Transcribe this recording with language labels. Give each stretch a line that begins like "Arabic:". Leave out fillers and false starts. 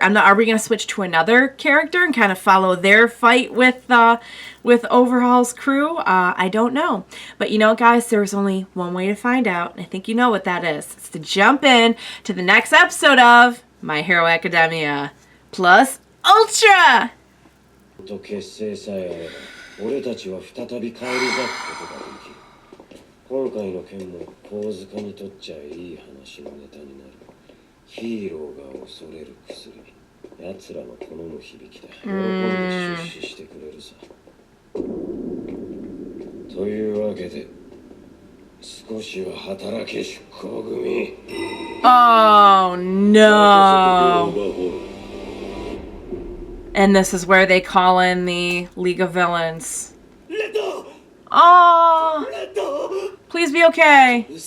English: Are we going to switch to another character and kind of follow their fight with Overhaul's crew? I don't know. But guys, there's only one way to find out. And I think you know what that is. It's to jump in to the next episode of My Hero Academia Plus Ultra!
Japanese: と結成さえあれば俺たちは再び返り咲くことができる。今回の件も神塚にとっちゃいい話のネタになる。ヒーローが恐れる薬。奴らの好む響きだ。喜んで出資してくれるさ。というわけで少しは働け出向組。
English: Oh no. And this is where they call in the League of Villains. Oh, please be okay.